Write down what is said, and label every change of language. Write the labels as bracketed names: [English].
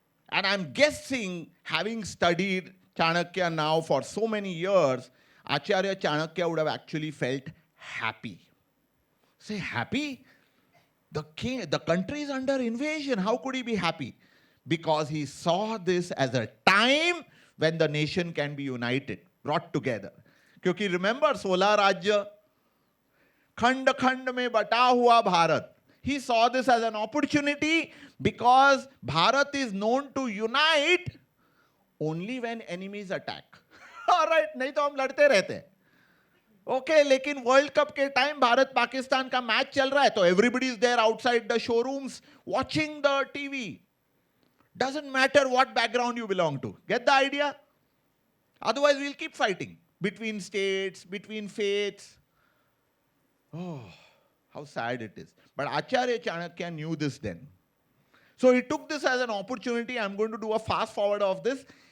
[English] And I'm guessing, having studied Chanakya now for so many years, Acharya Chanakya would have actually felt happy. Say, happy? The country is under invasion. How could he be happy? Because he saw this as a time when the nation can be united, brought together. Because remember, [Hindi] 16 राज्य, खंड खंड में बटा हुआ Bharat. [English] He saw this as an opportunity because Bharat is known to unite only when enemies attack. [Hindi] All right, नहीं तो हम लड़ते रहते हैं. Okay, लेकिन वर्ल्ड कप के टाइम भारत पाकिस्तान का मैच चल रहा है तो [English] everybody is there outside the showrooms watching the TV. Doesn't matter what background you belong to. Get the idea? Otherwise, we'll keep fighting between states, between faiths. Oh, how sad it is. But Acharya Chanakya knew this then. So he took this as an opportunity. I'm going to do a fast forward of this.